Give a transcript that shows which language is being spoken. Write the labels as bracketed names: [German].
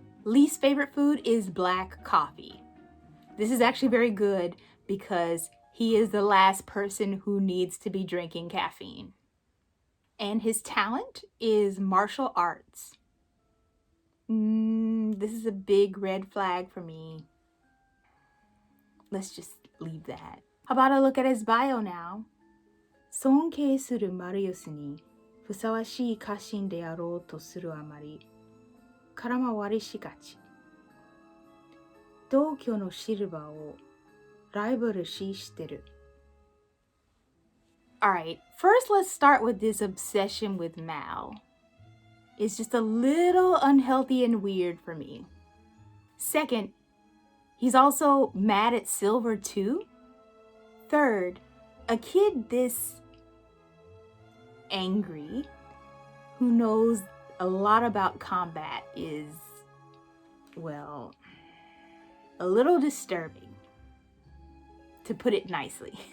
[English] Least favorite food is black coffee. This is actually very good because he is the last person who needs to be drinking caffeine. And his talent is martial arts. This is a big red flag for me. Let's just leave that. How about a look at his bio now? [Japanese] 尊敬するマリウスにふさわしい家臣であろうとするあまり空回りしがち。同居のシルバーをライバル視してる。 [English] Alright, first let's start with this obsession with Mal. It's just a little unhealthy and weird for me. Second, he's also mad at Silver too. Third, a kid this angry who knows a lot about combat is, well, a little disturbing, to put it nicely.